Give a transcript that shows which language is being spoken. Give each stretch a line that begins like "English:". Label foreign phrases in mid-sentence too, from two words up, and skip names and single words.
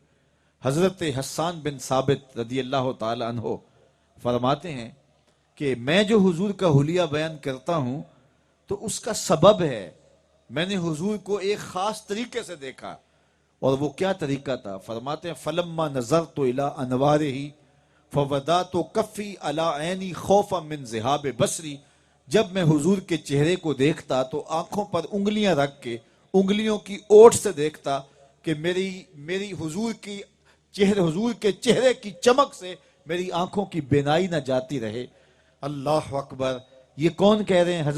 Urdu: حضرت حسان بن ثابت
Arabic: رضی اللہ تعالی عنہ
Urdu: فرماتے ہیں کہ میں جو حضور کا حلیہ بیان کرتا ہوں تو اس کا سبب ہے، میں نے حضور کو ایک خاص طریقے سے دیکھا۔ اور وہ کیا طریقہ تھا؟ فرماتے ہیں
Arabic: فلما نظرت الی انوارہ فودعت کفی علی عینی خوفا من ذہاب بصری،
Urdu: جب میں حضور کے چہرے کو دیکھتا تو آنکھوں پر انگلیاں رکھ کے انگلیوں کی اوٹ سے دیکھتا کہ میری حضور کے چہرے کی چمک سے میری آنکھوں کی بینائی نہ جاتی رہے۔
Arabic: اللہ اکبر،
Urdu: یہ کون کہہ رہے ہیں؟